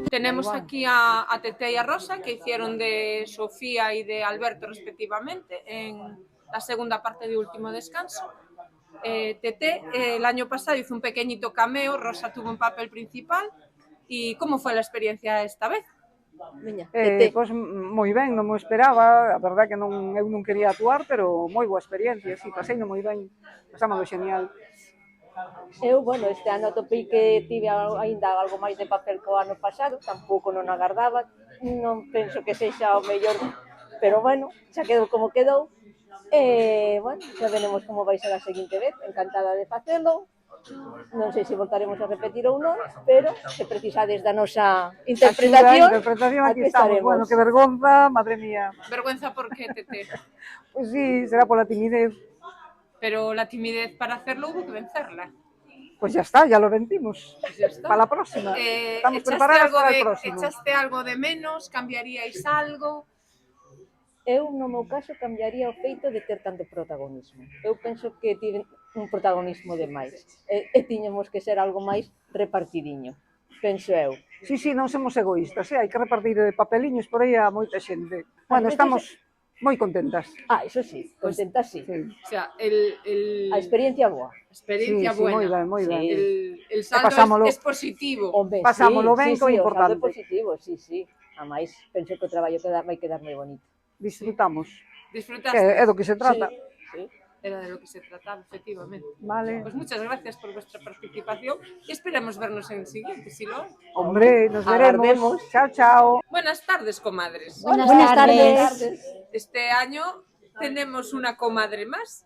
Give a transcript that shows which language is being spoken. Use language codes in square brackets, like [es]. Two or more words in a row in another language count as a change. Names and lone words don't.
[es] Tenemos aquí a Tete y a Rosa, que hicieron de Sofía y de Alberto respectivamente en la segunda parte de Último Descanso. Tete el año pasado hizo un pequeñito cameo, Rosa tuvo un papel principal. ¿Y cómo fue la experiencia esta vez? [gl] Pois moi ben, non mo esperaba, a verdade que eu non quería actuar, pero moi boa experiencia, si, paseino moi ben, pasámoslo genial. Eu, bueno, este ano atopei que tive aínda algo máis de papel que o ano pasado, tampouco non agardaba, non penso que sexa o mellor, pero bueno, xa quedou como quedou, bueno, xa veremos como vai ser a seguinte vez, encantada de facelo, non sei se voltaremos a repetir ou non, pero se precisades da nosa interpretación, aquí estamos. Bueno, que vergonza, [es] madre mía. Vergüenza por qué, Tete? Pues sí, será por la timidez. Pero la timidez para hacerlo hubo que vencerla. Pues ya está, ya lo vencimos. Pues ya está. Para la próxima. Estamos preparadas para el próximo. ¿Echaste algo de menos? ¿Cambiaríais algo? [gl] Eu, no meu caso, cambiaría o feito de ter tanto protagonismo. Eu penso que tive un protagonismo de máis. E tiñamos que ser algo máis repartidiño, penso eu. Sí, non somos egoístas, hai que repartir papeliños por aí a moita xente. Bueno, estamos moi contentas. Iso sí, contentas sí. [es] O sea, [gl] a experiencia boa. [es] Experiencia buena. [gl] Moi ben. [es] El saldo es positivo. [gl] Pasámoslo ben, que é importante. O saldo é positivo, sí. A máis, penso que o traballo vai quedar moi bonito. Disfrutamos. Disfrutaste. É do que se trata. Sí. [es] Era de lo que se trataba, efectivamente. Vale. Pues muchas gracias por vuestra participación y esperamos vernos en el siguiente, si lo hay. Hombre, nos veremos. Chao. Buenas tardes, comadres. Buenas tardes. Este año tenemos una comadre más.